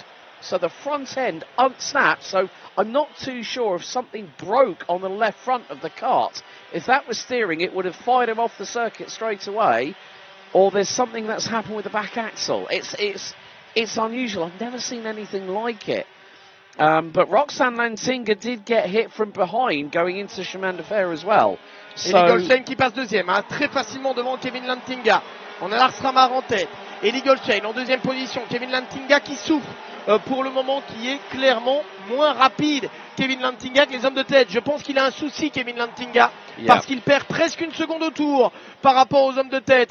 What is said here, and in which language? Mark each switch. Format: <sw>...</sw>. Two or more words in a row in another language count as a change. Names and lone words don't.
<en>So the front end snapped, so I'm not too sure if something broke on the left front of the kart. If that was steering, it would have fired him off the circuit straight away, or there's something that's happened with the back axle. It's unusual. I've never seen anything like it. But Roxane Lantinga did get hit from behind going into chemin de fer as well.</en> <fr>Et Goldschmidt qui passe deuxième, hein, très facilement devant Kevin Lantinga. On a Lars Ramar en tête. Et Goldschmidt en deuxième position. Kevin Lantinga qui souffre pour le moment, qui est clairement moins rapide. Kevin Lantinga que les hommes de tête. Je pense qu'il a un souci, Kevin Lantinga, parce qu'il perd presque une seconde au tour par rapport aux hommes de tête.</fr>